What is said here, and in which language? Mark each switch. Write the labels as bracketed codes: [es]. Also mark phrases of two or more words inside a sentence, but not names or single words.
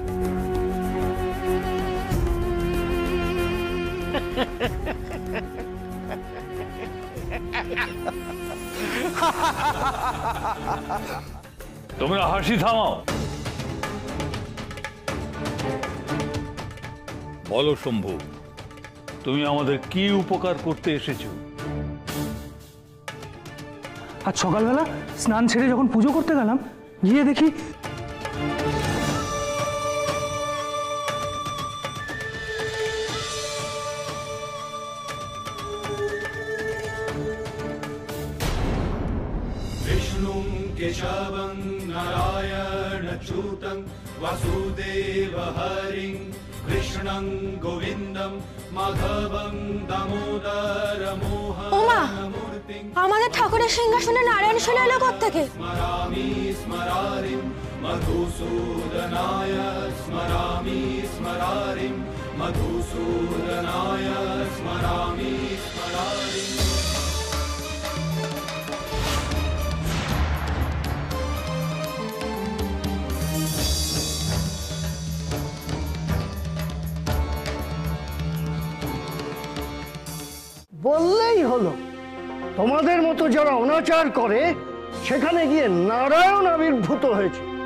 [bn] তোমরা হাসি থামাও। বলো শম্ভু, তুমি আমাদের কি উপকার করতে এসেছো? আজ সকালবেলা স্নান ছেড়ে যখন পুজো করতে গেলাম, গিয়ে দেখি [sa] विष्णुं केशवं नारायणच्युतं वासुदेवहरिं कृष्णं गोविन्दं माधवं दामोदरमोहनमूर्तिं [bn] আমাদের ঠাকুরের সিংহাসনে নারায়ণ শিলা এলো কোত্থেকে? [sa] स्मरामि स्मरारिं मधुसूदनाय स्मरामि स्मरारिं मधुसूदनाय स्मरामि स्मरारिं। [bn] বললেই হলো, তোমাদের মতো যারা অনাচার করে সেখানে গিয়ে নারায়ণ আবির্ভূত হয়েছে।